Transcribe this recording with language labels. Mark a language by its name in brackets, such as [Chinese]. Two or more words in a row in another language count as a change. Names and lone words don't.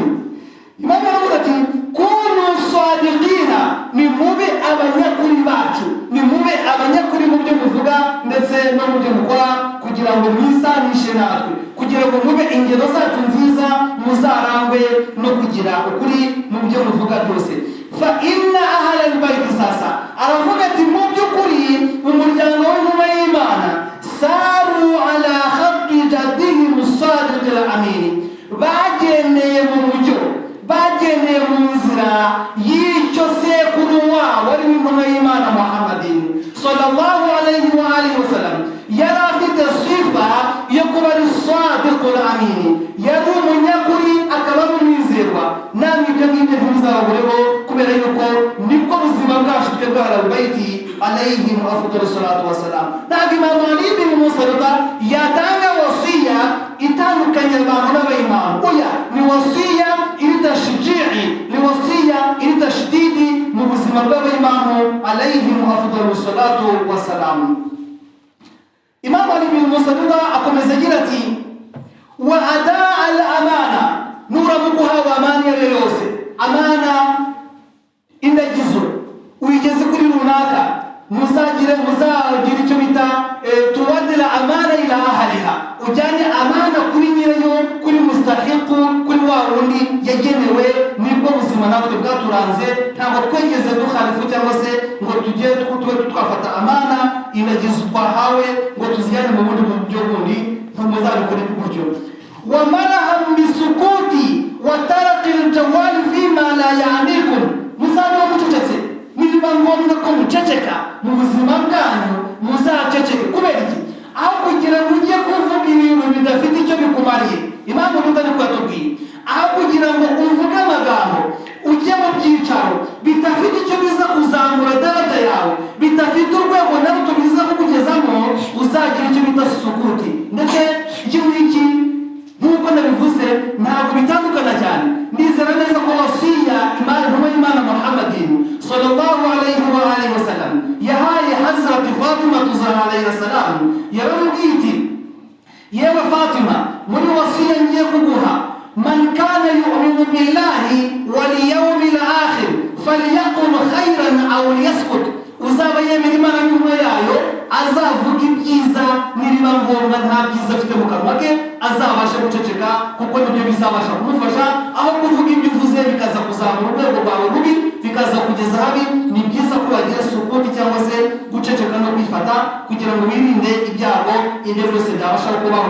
[Kinyarwanda] Imamu yaravuze ati [Arabic] كونوا صادقين, [Kinyarwanda] ni mube abanyakuri bacu, ni mube abanyakuri mu byo muvuga ndetse no mu byo mukora, kugira ngo mwisanishe natwe, kugira ngo mube ingero zacu nziza, muzarangwe no kugira ukuri mu byo muvuga byose. [Arabic] فإن أهل البيت, [Kinyarwanda] sasa aravuga ati mu by'ukuri umuryango w'intumwa y'Imana [Arabic] ساروا على خط جدهم الصادق الأمين, [Kinyarwanda] bagendeye mu nzira y'icyo sekuru wabo wari w'intumwa y'Imana Muhammadin [Arabic] صلى الله عليه وآله وسلم, [Kinyarwanda] yari afite sifa yo kuba ari [Arabic] الصادق الأمين, [Kinyarwanda] yari umunyakuri akaba ari umwizerwa. Namwe ibyo ngibyo ntimuzababureho, kubera yuko nibwo buzima bwacu twebwe Ahlul-Bayti [Arabic] عليهم أفضل الصلاة والسلام. [Kinyarwanda] Ntabwo Imam Ali bin Musa Ar-Ridha yatanga wasiya itandukanye abantu n'abayimamu. Oya, ni wasiya iri tashji'i, ni wasiya iri tashdidi mu buzima bw'abayimamu [Arabic] عليهم أفضل الصلاة والسلام. [Kinyarwanda] Imam Ali bin Musa Ar-Ridha akomeza agira ati [Arabic] وأداء الأمانة, [Kinyarwanda] nuramuguhawe amana iyo yose, amana indagizo uyigeze kuri runaka, muzagira icyo bita [Arabic] تؤدوا الأمانة إلى أهلها, [Kinyarwanda] ujyane amana kuri nyirayo, kuri mustahiqu, kuri wa wundi yagenewe. Nibwo buzima natwe bwaturanze, ntabwo twegeze dukhalifu cyangwa se ngo tujye twafata amana indagizo twahawe ngo tuzijyane mu bundi buryo bundi, muzabikore gutyo. [Arabic] وأمرهم بالسكوت وترك الجدال فيما لا يعنيكم, [Kinyarwanda] muzabe mucecetse, niba ngombwa ko muceceka mu buzima bwanyu muzaceceke. Kubera iki? Aho kugira ngo ujye kuvuga ibintu bidafite icyo bikumariye, Imam Rida niko yatubwiye, aho kugira ngo uvuge amagambo ujye mu byicaro bidafite icyo biza kuzamura daraja yawe, bidafite urwego na ruto biza kukugezamo, uzagira icyo bita sukuti. Ndetse iki ngiki nk'uko nabivuze ntabwo bitandukana cyane. Ndizera neza ko wasiya Imana Muhammadin [Arabic] صلى الله عليه وآله وسلم [Kinyarwanda] yahaye Hazrati Fatima Zahra [Arabic] عليه السلام, [Kinyarwanda] yaramubwiye iti yewe Fatima, muri wasiya ngiye kuguha, [Arabic] من كان يؤمن بالله واليوم الآخر فليقل خيرا أو يسكت, [Kinyarwanda] uzaba yemera Imana n'intumwa yayo azavuga ibyiza, niba ngombwa nta byiza afite mu kanwa ke azabasha guceceka, kuko nibyo bizabasha kumufasha, aho kuvuga ibyo uvuze bikaza kuzamura urwego rwawe rubi, bikaza kugeza kugeza habi ni byiza ko bagira sukuti cyangwa se guceceka no kwifata kugira ngo birinde ibyago ibyo byose byabasha kubaho.